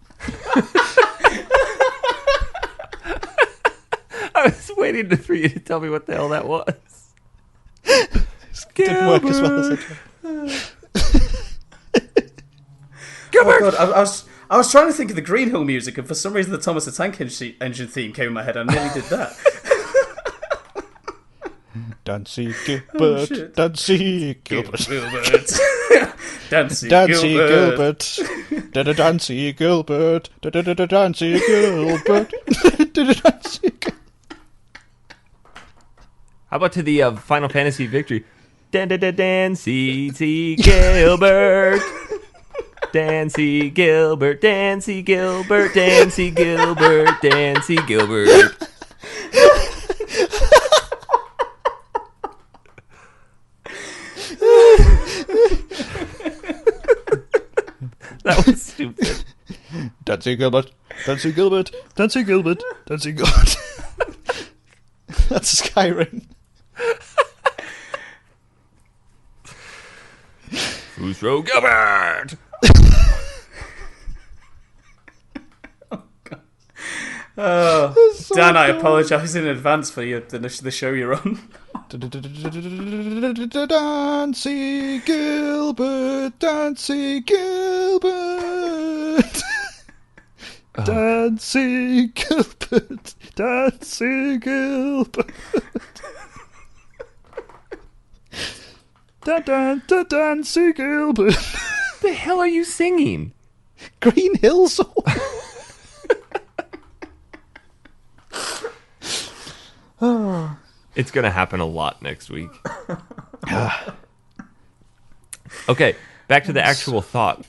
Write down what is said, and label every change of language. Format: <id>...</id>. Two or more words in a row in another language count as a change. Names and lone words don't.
<en>I was waiting for you to tell me what the hell that was. Didn't work as well as I tried. Oh God, I was trying to think of the Green Hill music, and for some reason the Thomas the Tank Engine theme came in my head. I nearly did that. Dancy Gilbert, Dancy Gilbert, Dancy Dancy Gilbert. Gilbert, Dancy Gilbert, Dancy Gilbert, Dancy Gilbert. How about to the Final Fantasy victory? Dancy Gilbert. Dancy Gilbert, Dancy Gilbert, Dancy Gilbert, Dancy Gilbert. That was stupid. Dancy Gilbert, Dancy Gilbert, Dancy Gilbert, Dancy Gilbert. That's Skyrim. Fusro Gilbert. Oh, So Dan, I dumb. apologise in advance for the show you're on. Dancy Gilbert, Dancy Gilbert. Dancy Gilbert, Dancy Gilbert. Dancy Gilbert. The hell are you singing? Green Hill Song. It's going to happen a lot next week. Okay, back to the actual thought.</en>